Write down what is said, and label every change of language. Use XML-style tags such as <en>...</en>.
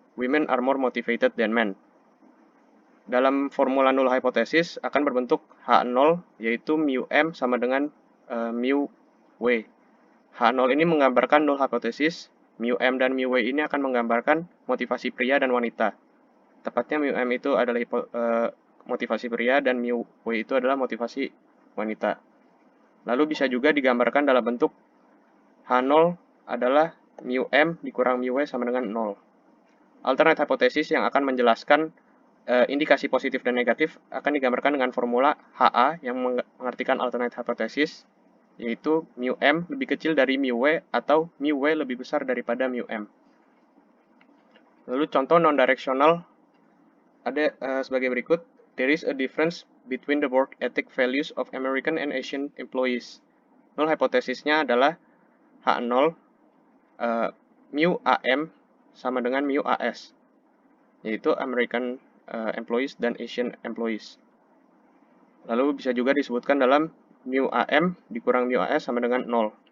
<en>Women are more motivated than men.</en> <id>Dalam formula null hypothesis akan berbentuk H0, yaitu mu M sama dengan mu W. H0 ini menggambarkan null hypothesis, mu M dan mu W ini akan menggambarkan motivasi pria dan wanita. Tepatnya mu M itu adalah motivasi pria dan mu W itu adalah motivasi wanita. Lalu bisa juga digambarkan dalam bentuk H0 adalah mu M dikurang mu W sama dengan 0. Alternate hypothesis yang akan menjelaskan indikasi positif dan negatif akan digambarkan dengan formula HA yang mengartikan alternate hypothesis, yaitu mu M lebih kecil dari mu W atau mu W lebih besar daripada mu M. Lalu contoh non-directional ada sebagai berikut.</id> <en>There is a difference between the work ethic values of American and Asian employees.</en> <id>Null hypotesisnya adalah H0 mu AM sama dengan mu AS, yaitu American employees dan Asian employees. Lalu bisa juga disebutkan dalam mu AM dikurang mu AS sama dengan 0.</id>